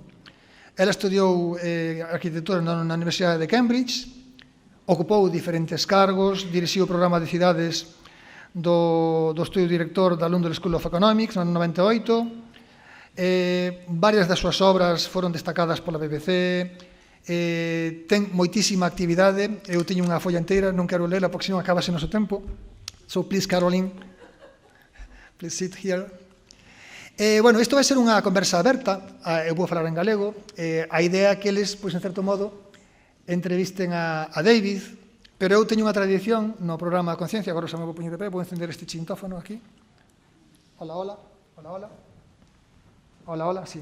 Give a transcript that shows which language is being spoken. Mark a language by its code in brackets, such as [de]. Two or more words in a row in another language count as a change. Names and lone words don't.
[gl] Ela estudiou arquitectura na Universidade de Cambridge, ocupou diferentes cargos, dirixiu o programa de cidades do estudio director da London School of Economics no ano 98. Varias das súas obras foron destacadas pola BBC. Ten moitísima actividade. Eu teño unha folla inteira, non quero lela porque senón acabase o noso tempo. [en] So please, Caroline, please sit here. [gl] Isto vai ser unha conversa aberta. Eu vou falar en galego. A idea é que eles, en certo modo, entrevisten a David, pero eu teño unha tradición no programa Conciencia. Agora xa me vou poñer de pé, vou encender este chintófono aquí. [es] Hola, hola, hola, hola. Hola, hola, sí.